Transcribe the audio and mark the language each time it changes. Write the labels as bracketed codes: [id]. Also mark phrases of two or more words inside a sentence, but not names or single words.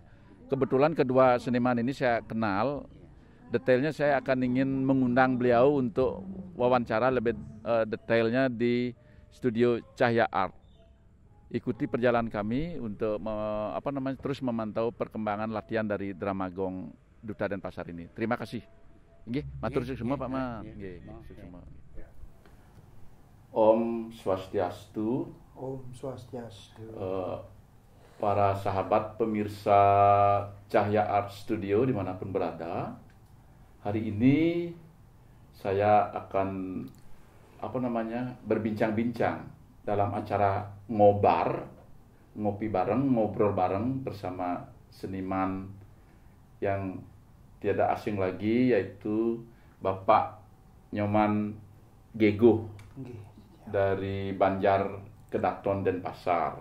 [id] Kebetulan kedua seniman ini saya kenal. Detailnya saya akan ingin mengundang beliau untuk wawancara lebih detailnya di studio Cahya Art. ikuti perjalanan kami untuk terus memantau perkembangan latihan dari Dramagong Duta Denpasar ini. Terima kasih. [ban] Nggih, matur suwun [id] semua Pak Man. [ban] Nggih, semua. Om Swastiastu. Om Swastiastu. [id] Para sahabat pemirsa Cahya Art Studio dimanapun berada, hari ini saya akan berbincang-bincang dalam acara ngopi bareng, ngobrol bareng bersama seniman yang tiada asing lagi, yaitu Bapak Nyoman Gego dari Banjar Kedaton Denpasar.